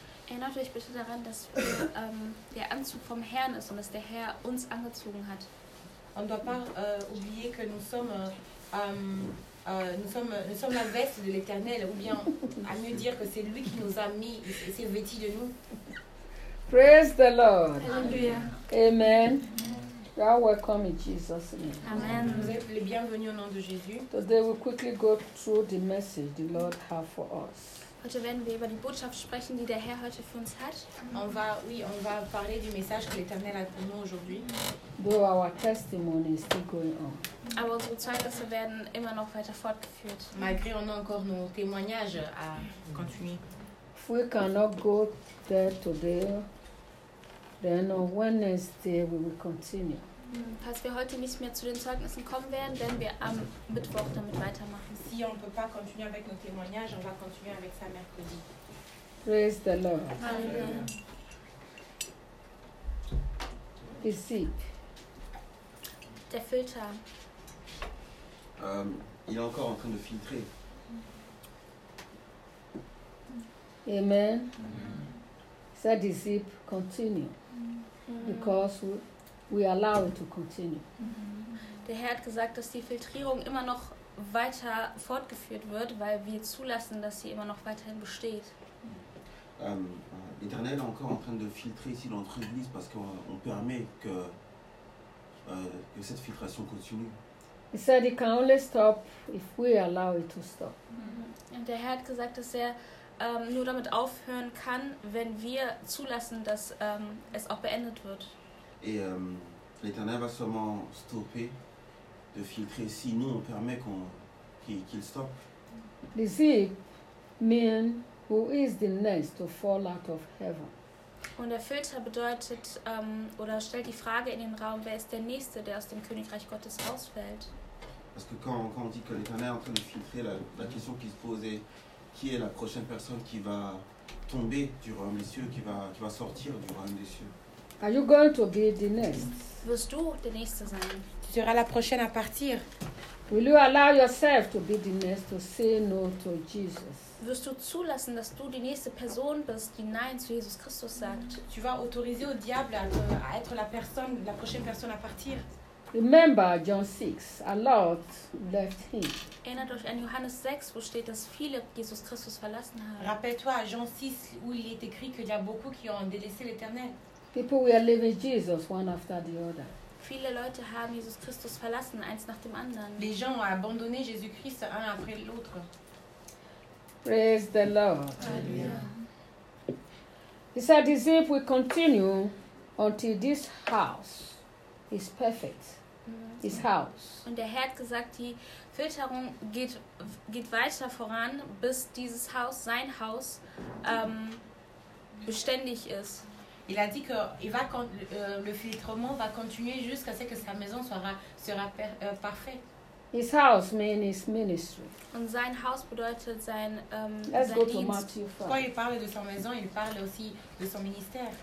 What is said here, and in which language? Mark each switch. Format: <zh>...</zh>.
<de>Erinnert euch bitte daran, dass wir, der Anzug vom Herrn ist und dass der Herr uns angezogen hat.</de> <fr>On ne doit pas oublier que nous sommes, nous sommes la veste de l'Éternel, ou bien à mieux dire que c'est lui qui nous a mis et s'est vêtu de nous.</fr> <en>Praise the Lord. Hallelujah. Amen. You are welcome in Jesus' name. Amen.</en> <fr>Vous êtes les bienvenus au nom de Jésus.</fr> <en>Today we'll quickly go through the message the Lord has for us.</en> <de>Heute werden wir über die Botschaft sprechen, die der Herr heute für uns hat.</de> <fr>On va parler du message que l'Éternel a pour nous aujourd'hui.</fr> <en>Though our testimony is still going on.</en> <de>Aber unsere Zeugnisse werden immer noch weiter fortgeführt.</de> <fr>Malgré on a encore nos témoignages à continuer.</fr> <en>If we cannot go there today, then on Wednesday we will continue.</en> <de>Falls wir heute nicht mehr zu den Zeugnissen kommen werden, werden wir am Mittwoch damit weitermachen.</de> <fr>Si on ne peut pas continuer avec nos témoignages, on va continuer avec ça mercredi.</fr> <en>Praise the Lord. Hallelujah. Ezek.</en> <de>Der Filter.</de> <fr>Il est encore en train de filtrer.</fr> <en>Amen. Amen. Said Ezek, continue. Mm-hmm. Because we allow it to continue.</en> <de>Der Herr hat gesagt, dass die Filtrierung immer noch weiter fortgeführt wird, weil wir zulassen, dass sie immer noch weiterhin besteht.</de> <fr>L'Éternel est encore en train de filtrer ici dans notre église parce qu'on permet que cette filtration continue.</fr> <en>He said it can only stop if we allow it to stop. Mm-hmm.</en> <de>Und der Herr hat gesagt, dass er nur damit aufhören kann, wenn wir zulassen, dass es auch beendet wird.</de> <fr>Et l'Éternel va seulement stopper de filtrer si nous on permet qu'il stoppe.</fr> <en>The Zeep means who is the next to fall out of heaven.</en> <de>Und der Filter bedeutet oder stellt die Frage in den Raum, wer ist der Nächste, der aus dem Königreich Gottes ausfällt?</de> <fr>Parce que quand on dit que l'Éternel est en train de filtrer, la question qui se pose est qui est la prochaine personne qui va tomber du royaume des cieux, qui va sortir du royaume des cieux?</fr> <en>Are you going to be the next?</en> <de>Wirst du der Nächste sein?</de> <fr>Tu seras la prochaine à partir.</fr> <en>Will you allow yourself to be the next to say no to Jesus?</en> <de>Wirst du zulassen, dass du die nächste Person bist, die Nein zu Jesus Christus sagt?</de> <fr>Tu vas autoriser au diable à être la prochaine personne à partir.</fr> <en>Remember John 6, a lot left him.</en> <de>Erinnert euch an Johannes 6, wo steht, dass viele Jesus Christus verlassen haben.</de> <fr>Rappelle-toi à Jean 6, où il est écrit qu'il y a beaucoup qui ont délaissé l'Éternel.</fr> <en>People were leaving Jesus one after the other.</en> <de>Viele Leute haben Jesus Christus verlassen, eins nach dem anderen.</de> <fr>Les gens ont abandonné Jésus Christ un après l'autre.</fr> <en>Praise the Lord. Amen. He said, as if we continue until this house is perfect. His house.</en> <de>Und der Herr hat gesagt, die Filterung geht weiter voran, bis dieses Haus, sein Haus, beständig ist.</de> <fr>Il a dit que le filtrement va continuer jusqu'à ce que sa maison sera parfait.</fr> <en>His house means his ministry.</en> <de>Und sein Haus bedeutet sein Dienst.</de> <fr>Quand il parle de sa maison, il parle aussi de son ministère.</fr>